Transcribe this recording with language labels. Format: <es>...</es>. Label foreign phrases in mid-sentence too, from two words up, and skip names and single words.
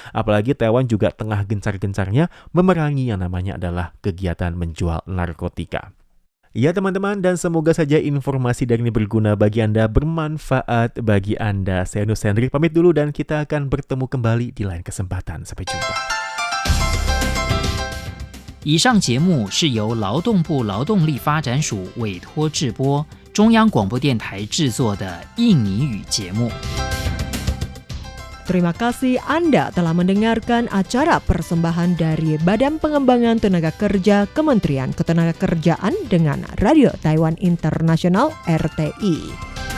<id>Apalagi Taiwan juga tengah gencar-gencarnya memerangi yang namanya adalah kegiatan menjual narkotika. Ya teman-teman, dan semoga saja informasi dari ini berguna bagi Anda, bermanfaat bagi Anda. Saya Nus Henry pamit dulu dan kita akan bertemu kembali di lain kesempatan. Sampai jumpa.</id> <zh>以上节目是由劳动部劳动力发展署委托制播，中央广播电台制作的印尼语节目。</zh> <id>Terima kasih Anda telah mendengarkan acara persembahan dari Badan Pengembangan Tenaga Kerja Kementerian Ketenagakerjaan dengan Radio Taiwan International RTI.</id>